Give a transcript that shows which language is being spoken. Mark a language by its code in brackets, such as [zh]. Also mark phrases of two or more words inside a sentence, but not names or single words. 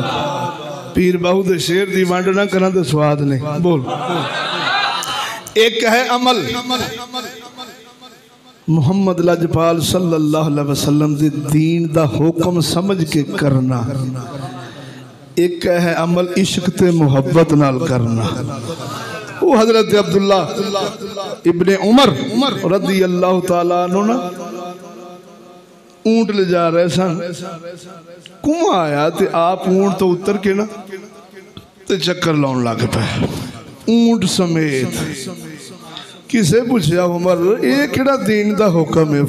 [pa] پیر باہو دے شعر دی ونڈ نا کرا تو سواد نہیں. بول. ایک ہے عمل، محمد لجپال [ar] صلى الله عليه وسلم [pa] دے دین دا حکم سمجھ کے کرنا، ایک ہے عمل عشق تے محبت نال کرنا. وہ حضرت عبداللہ ابن عمر [ar] رضي الله تعالى عنه [pa] نا اونٹ لے جا رہے سن، کنواں آیا تے آپ اونٹ تو اتر کے نا تے چکر لاؤن لگ پے اونٹ سمیت. کسے پچھیا عمر یہ کہڑا دین دا حکم ہے?